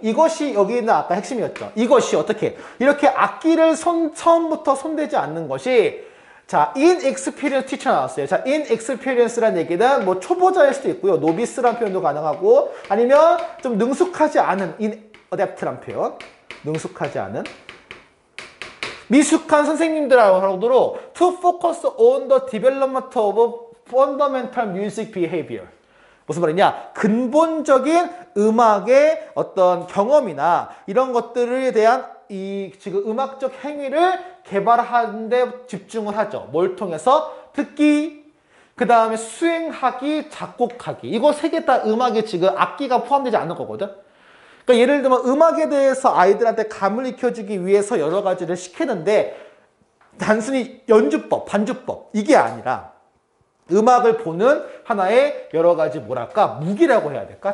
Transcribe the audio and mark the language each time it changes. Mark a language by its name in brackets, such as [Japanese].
[Korean] 이것이 여기는 아까 핵심이었죠. 이것이 어떻게 이렇게 악기를 처음부터 손대지 않는 것이 자, [English] inexperienced teacher [Korean] 나왔어요. 자, inexperienced라는 얘기는 뭐 초보자일 수도 있고요. novice라는 표현도 가능하고 아니면 좀 능숙하지 않은 inadept라는 표현. 능숙하지 않은 미숙한 선생님들하고도 [English] to focus on the development of fundamental music behavior. [Korean] 무슨 말이냐? 근본적인 음악의 어떤 경험이나 이런 것들에 대한 이 지금 음악적 행위를 개발하는 데 집중을 하죠. 뭘 통해서? 듣기, 그 다음에 수행하기, 작곡하기. 이거 세 개 다 음악에 지금 악기가 포함되지 않는 거거든. 그러니까 예를 들면 음악에 대해서 아이들한테 감을 익혀주기 위해서 여러 가지를 시키는데 단순히 연주법, 반주법 이게 아니라 음악을 보는 하나의 여러 가지 뭐랄까 무기라고 해야 될까?